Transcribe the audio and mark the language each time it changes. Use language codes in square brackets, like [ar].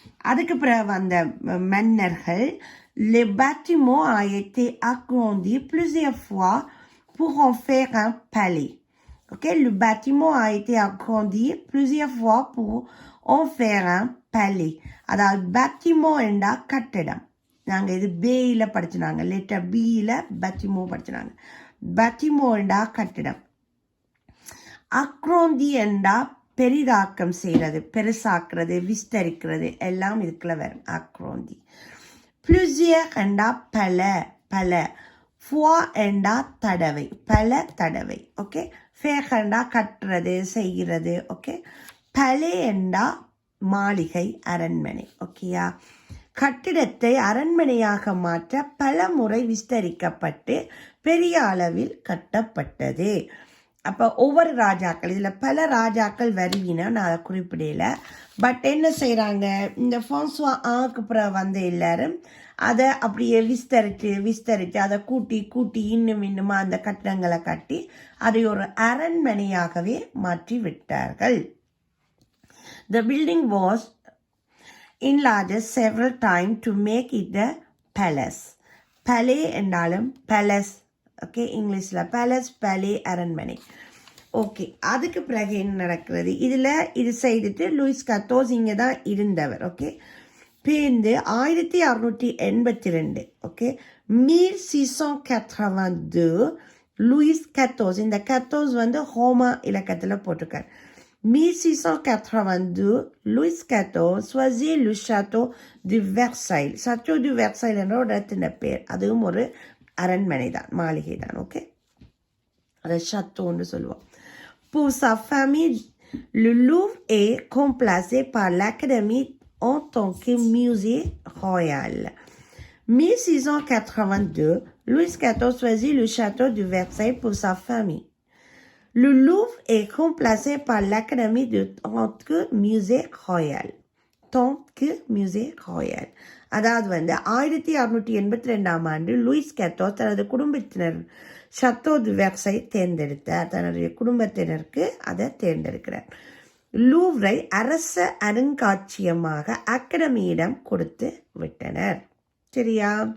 [ta] அதுக்கு பிறகு வந்த மன்னர்கள் [fr] le bâtiment a été agrandi plusieurs fois pour en faire un palais. Ok, le bâtiment a été agrandi plusieurs fois pour en faire un palais. [ta] அதாவது bâtiment என்றா கட்டடம். நாங்கள் இது பேயில் படிச்சுனாங்க, லெட்டர் பியில் பத்திமோ படிச்சுனாங்க. பத்திமோ என்றா கட்டிடம். அக்ரோந்தி என்றா பெரிதாக்கம் செய்கிறது, பெருசாக்குறது, விஸ்தரிக்கிறது எல்லாம் இதுக்குள்ள வரும் அக்ரோந்தி. plusieurs என்றா பல பல. fois என்றா தடவை, பல தடவை. ஓகே, faire என்றா கட்டுறது, செய்கிறது. ஓகே, palais என்றா மாளிகை, அரண்மனை. ஓகேயா? கட்டிடத்தை அரண்மனையாக மாற்ற பல முறை விஸ்தரிக்கப்பட்டு பெரிய அளவில் கட்டப்பட்டது. அப்போ ஒவ்வொரு ராஜாக்கள், இதில் பல ராஜாக்கள் வருவினா நான் அதை குறிப்பிடல. பட் என்ன செய்கிறாங்க, இந்த ஃபான்சுவா பிறகு வந்த எல்லாரும் அதை அப்படியே விஸ்தரித்து அதை கூட்டி இன்னுமா அந்த கட்டிடங்களை கட்டி அதை ஒரு அரண்மனையாகவே மாற்றி விட்டார்கள். [en] The building was enlarged several times to make it a palace. [ta] Palais என்றாலும் palace. ஓகே, இங்கிலீஷில் பேலஸ், பேலே, அரண்மனை. ஓகே, அதுக்கு பிறகு என்ன நடக்கிறது, இதில் இது செய்துட்டு லூயிஸ் 14 இங்கே தான் இருந்தவர். ஓகே, பேருந்து 1682. Okay, 1682 Lewis 14. இந்த 14 வந்து ஹோமா இலக்கத்தில் போட்டிருக்கார். 1682 [fr] Louis XIV choisit le château de Versailles. [ta] Château de Versailles என்ற ஒரு இடத்தின் பேர், அதுவும் ஒரு அரண்மனை தான், மாளிகை தான். ஓகே, அதை சத்தோன்னு சொல்லுவோம். [fr] Pour sa famille, le Louvre est remplacé par l'Académie en tant que musée royal. 1682, Louis XIV choisit le château de Versailles pour sa famille. Le Louvre est remplacé par l'Académie de tant que musée royal. tant que musée royal. [ta] அதாவது வந்து 1682ஆம் ஆண்டு Lewis 14 தனது குடும்பத்தினர் சத்தோ து வெர்சையை தேர்ந்தெடுத்தார். தன்னுடைய குடும்பத்தினருக்கு அதை தேர்ந்தெடுக்கிறார். லூவ்ரை அரச அருங்காட்சியகமாக அகாடமியிடம் கொடுத்து விட்டனர். சரியா?